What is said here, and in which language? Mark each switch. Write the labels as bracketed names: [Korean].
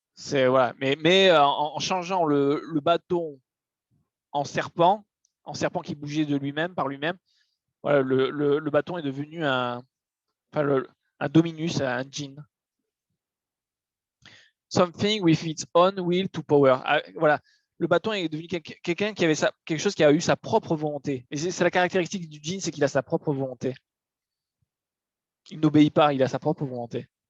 [French] Voilà. Mais en changeant le bâton en serpent qui bougeait de lui-même, par lui-même, voilà, le bâton est devenu un Dominus, un djinn. [English] Something with its own will to power. [French] Voilà, le bâton est devenu quelqu'un qui avait quelque chose qui a eu sa propre volonté. Et c'est la caractéristique du djinn, c'est qu'il a sa propre volonté. Il n'obéit pas, il a sa propre volonté.